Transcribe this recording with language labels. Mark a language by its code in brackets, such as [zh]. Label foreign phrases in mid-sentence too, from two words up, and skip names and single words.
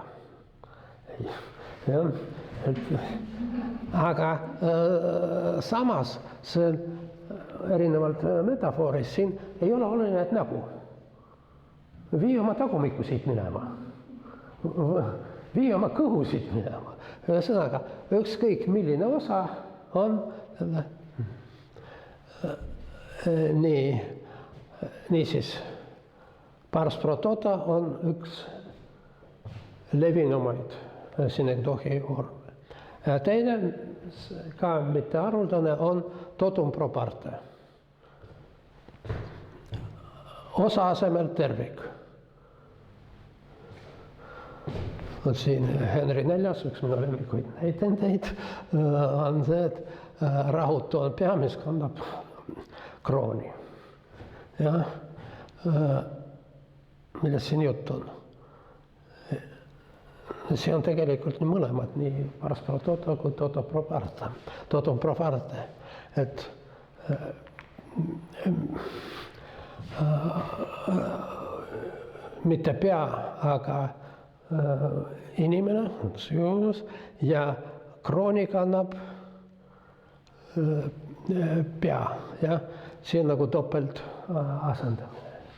[et] Ja, aga samas see erinevalt metafoorist siin ei ole oluline, et nägu. Vii oma tagumikku siit minema. Vii oma kõhu siit minema. Ühesõnaga, ükskõik milline osa on niisiis [la] pars pro toto [et] on üks levinumaid synekdohi vorme. Teine, ka mitte haruldane, on [la] totum pro parte. [et] Osa asemel tervik. Siin Henry IV, üks minu lemmikuid näitendeid, on see, et rahutu on peamees, kannab krooni. jah, millest siin jutt on? See on tegelikult mõlemad, nii [la] pars pro toto [et] kui [la] toto pro parte. Toto pro parte, [et] et mitte pea, aga inimene süüus ja krooni kannab pea, jah, see on nagu topelt asendamine.